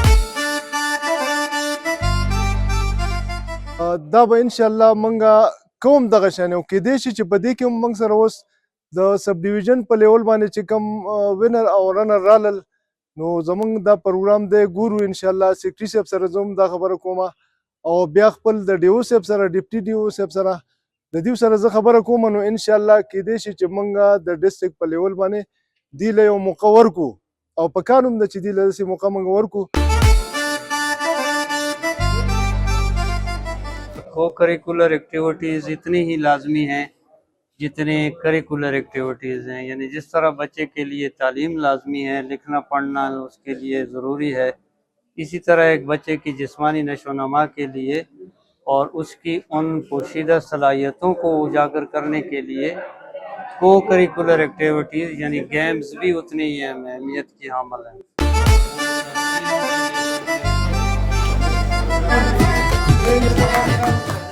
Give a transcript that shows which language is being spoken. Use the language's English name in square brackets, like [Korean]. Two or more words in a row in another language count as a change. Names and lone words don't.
[Pashto] دا به انشاءالله موږ کوم دغه شان یو کیدای شي چې په دې کې موږ سره اوس د [English] sub division [Pashto] په لیول باندې چې کوم وینر او رنر رالل نو زموږ دا پروګرام دی ګورو انشاءالله. سیکرټري صاحب سره زه هم دا خبره کوم او بیا خپل د ډیو صاحب سره ډیپټي ډیو صاحب سره د دې سره زه خبره کوم نو انشاءالله کیدای شي چې موږ د ډسټرکټ په لیول باندې دی له یو موقع ورکو او په کار هم ده چې دی له داسې موقع موږ ورکو. [English] co-curricular activities [Urdu] اتنی ہی لازمی ہیں جتنے [English] curricular activities [Urdu] ہیں، یعنی جس طرح بچے کے لیے تعلیم لازمی ہے، لکھنا پڑھنا اس کے لیے ضروری ہے، اسی طرح ایک بچے کی جسمانی نشوونما کے لیے اور اس کی ان پوشیدہ صلاحیتوں کو اجاگر کرنے کے لیے [English] co-curricular activities [Urdu] یعنی گیمز بھی اتنی ہی اہمیت کی حامل ہیں.